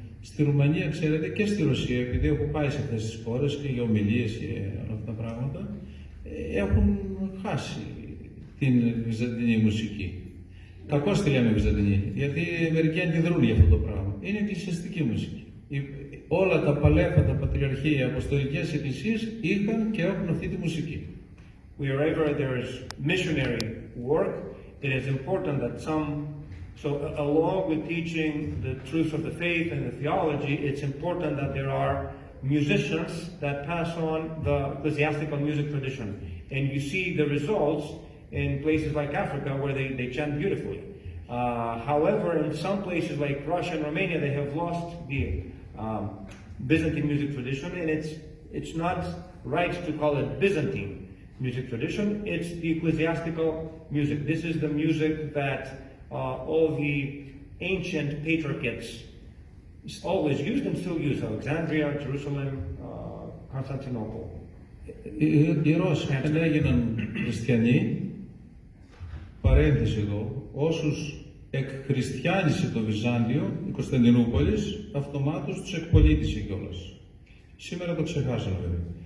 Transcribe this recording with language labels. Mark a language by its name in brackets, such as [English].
[Greek] Στη Ρουμανία, ξέρετε, και στη Ρωσία, επειδή έχω πάει σε αυτές τις χώρες και για ομιλίες και όλα αυτά τα πράγματα, έχουν χάσει την βυζαντινή μουσική. Κακώς τη λέμε βυζαντινή, γιατί μερικοί αντιδρούν για αυτό το πράγμα. Είναι εκκλησιαστική μουσική. Όλα τα παλέφα, τα πατριαρχία, οι αποστολικές εκκλησίες είχαν και έχουν αυτή τη μουσική. [English] Wherever there is missionary work, it is important that so along with teaching the truth of the faith and the theology, it's important that there are musicians that pass on the ecclesiastical music tradition. And you see the results in places like Africa where they chant beautifully. However, in some places like Russia and Romania, they have lost the Byzantine music tradition, and it's not right to call it Byzantine music tradition. It's the ecclesiastical music. This is the music that all the ancient patriarchates always used and still use. Alexandria, Jerusalem, Constantinople. [Greek] Οι Ρώσοι δεν έγιναν χριστιανοί, παρένθεση εδώ, όσους εκχριστιάνισε το Βυζάντιο, η Κωνσταντινούπολης, αυτομάτως τους εκπολίτησε κιόλας. Σήμερα το ξεχάσαμε βέβαια.